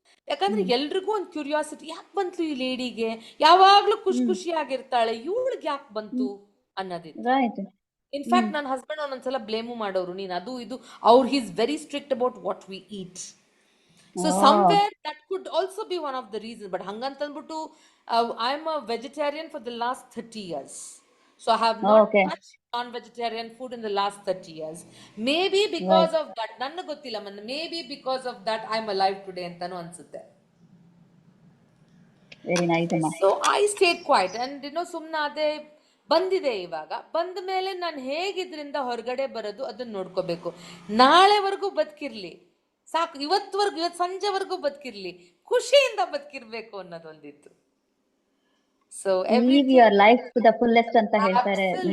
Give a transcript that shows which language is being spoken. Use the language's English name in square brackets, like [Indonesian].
[Kannada] ಯಾಕಂದ್ರೆ ಎಲ್ರಿಗೂ ಒಂದು ಕ್ಯೂರಿಯಾಸಿಟಿ, ಯಾಕೆ ಬಂತು ಈ ಲೇಡಿಗೆ, ಯಾವಾಗ್ಲೂ ಖುಷಿಯಾಗಿರ್ತಾಳೆ, ಇವಳಿಗೆ ಯಾಕೆ ಬಂತು ಅನ್ನೋದಿತ್ತು. ಇನ್ಫ್ಯಾಕ್ಟ್ ನನ್ನ ಹಸ್ಬೆಂಡ್ ಒಂದೊಂದ್ಸಲ ಬ್ಲೇಮು ಮಾಡೋರು, ನೀನ್ ಅದು ಇದು, [English] He's very strict about what we eat. So somewhere that could also be one of the reason. But ಹಂಗಂತಂದ್ಬಿಟ್ಟು I am a vegetarian for the last 30 years. So I have not touched non-vegetarian food in the last 30 years. Maybe because of that, [Kannada] ನನಗೆ ಗೊತ್ತಿಲ್ಲ, [English] maybe because of that I am alive today [Kannada] ಅಂತಾನು ಅನ್ಸುತ್ತೆ. [English] Very nice ಅಮ್ಮ. So I stayed quiet and [Kannada] ಸುಮ್ಮನೆ ಅದೇ ಬಂದಿದೆ. ಇವಾಗ ಬಂದ ಮೇಲೆ ನಾನು ಹೇಗಿದ್ರಿಂದ ಹೊರಗಡೆ ಬರೋದು ಅದನ್ನ ನೋಡ್ಕೋಬೇಕು. ನಾಳೆವರೆಗೂ ಬದುಕಿರ್ಲಿ ಸಾಕು, ಇವತ್ತು ಸಂಜೆವರೆಗೂ ಬದುಕಿರ್ಲಿ, ಖುಷಿಯಿಂದ ಬದುಕಿರ್ಬೇಕು ಅನ್ನೋದೊಂದಿತ್ತು. [English] So live your life to the fullest [Kannada] ಅಂತ ಹೇಳ್ತಾರೆ.